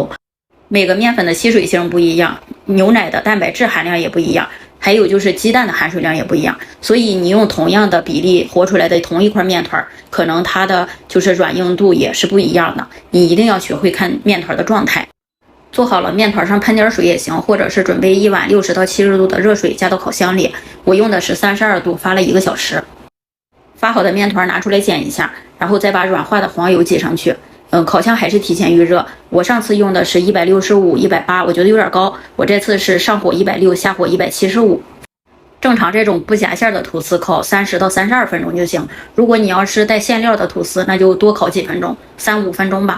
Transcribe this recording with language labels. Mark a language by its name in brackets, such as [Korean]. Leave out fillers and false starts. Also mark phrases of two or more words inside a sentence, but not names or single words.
[Chinese] 每個麵粉的吸水性不一樣，牛奶的蛋白質含量也不一樣，還有就是雞蛋的含水量也不一樣，所以你用同樣的比例和出來的同一塊麵團，可能它的就是軟硬度也是不一樣的。你一定要學會看麵团的狀態。做好了，面团上噴點水也行，或者是準備一碗60到70度的熱水加到烤箱裡，我用的是32度，發了1個小時。发好的面团拿出来煎一下，然後再把軟化的黃油擠上去。烤箱還是提前預熱。我上次用的是165、180，我覺得有點高。我這次是上火160，下火175。正常這種不夾餡的吐司烤30到32分鐘就行。如果你要是帶餡料的吐司，那就多烤幾分鐘，3、5分鐘吧。